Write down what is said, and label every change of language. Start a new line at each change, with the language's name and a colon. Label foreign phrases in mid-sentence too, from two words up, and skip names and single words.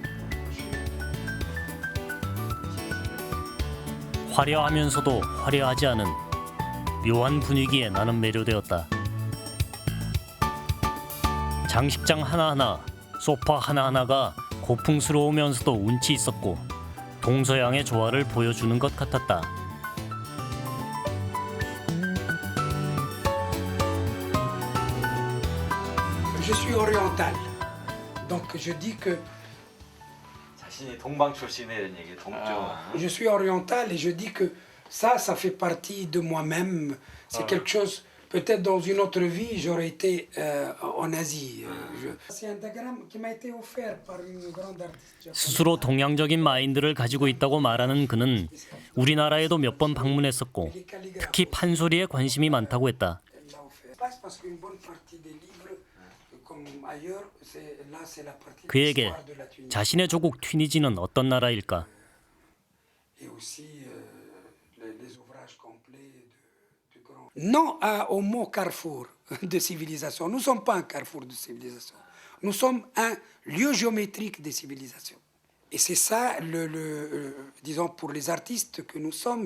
Korean: 화려하면서도 화려하지 않은 묘한 분위기에 나는 매료되었다. 장식장 하나하나, 소파 하나하나가 고풍스러우면서도 운치 있었고 동서양의 조화를 보여주는 것 같았다.
French: Je suis oriental, donc je dis que
Korean: 자신이 동방 출신이라는 얘기, 동쪽.
French: je suis oriental et je dis que ça fait partie de moi-même. C'est quelque chose, peut-être dans une autre vie, j'aurais été en Asie. C'est un diagramme qui m'a été offert par une grande artiste.
Korean: 스스로 동양적인 마인드를 가지고 있다고 말하는 그는 우리나라에도 몇 번 방문했었고 특히 판소리에 관심이 많다고 했다.
French: Parce qu'une bonne partie des livres, comme ailleurs, là c'est la partie de
Korean: 그에게
French: l'histoire de la Tunisie.
Korean: 자신의 조국 튀니지는 어떤 나라일까?
French: Et aussi les ouvrages complets du grand. Non au mot carrefour de civilisation. Nous ne sommes pas un carrefour de civilisation. Nous sommes un lieu géométrique des civilisations. Et c'est ça, disons, pour les artistes que nous sommes.